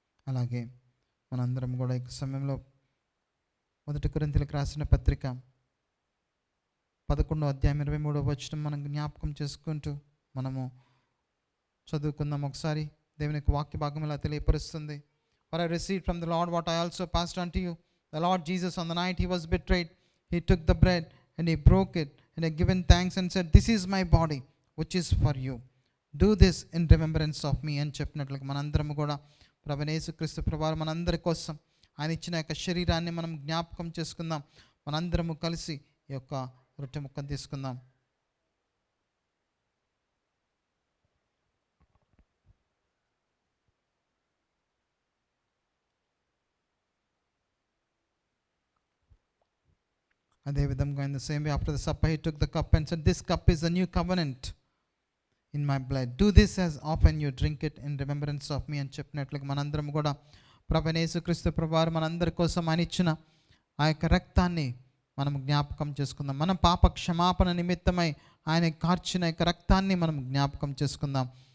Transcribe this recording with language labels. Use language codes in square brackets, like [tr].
[te] అలాగే మనందరం కూడా ఈ సమయంలో 1 కొరింథీయులకు రాసిన పత్రిక 11వ అధ్యాయం 23వ వచనం మనం జ్ఞాపకం చేసుకుంటూ మనము చదువుకుందాం. ఒకసారి దేవుని యొక్క వాక్య భాగం ఇలా తెలియపరుస్తుంది. [en] For I received from the Lord what I also passed unto you. The Lord Jesus, on the night he was betrayed, he took the bread and he broke it and he given thanks and said, This is my body which is for you. Do this in remembrance of me [te] అని చెప్పినట్లుగా మనందరం కూడా ప్రభువైన యేసుక్రీస్తు ప్రభువారు మనందరి కోసం ఆయన ఇచ్చిన యొక్క శరీరాన్ని మనం జ్ఞాపకం చేసుకుందాం. మనందరము కలిసి ఈ యొక్క రొట్టె ముక్కను తీసుకుందాం. అదేవిధంగా [en] in the same way after the supper he took the cup and said, This cup is the new covenant in my blood. Do this as often you drink it in remembrance of me [te] అని చెప్పినట్లుగా మనందరం కూడా ప్రభువైన యేసుక్రీస్తు ప్రభువారు మనందరి కోసం ఆయన ఇచ్చిన ఆ యొక్క రక్తాన్ని మనం జ్ఞాపకం చేసుకుందాం. మన పాప క్షమాపణ నిమిత్తమై ఆయన కార్చిన యొక్క రక్తాన్ని మనం జ్ఞాపకం చేసుకుందాం.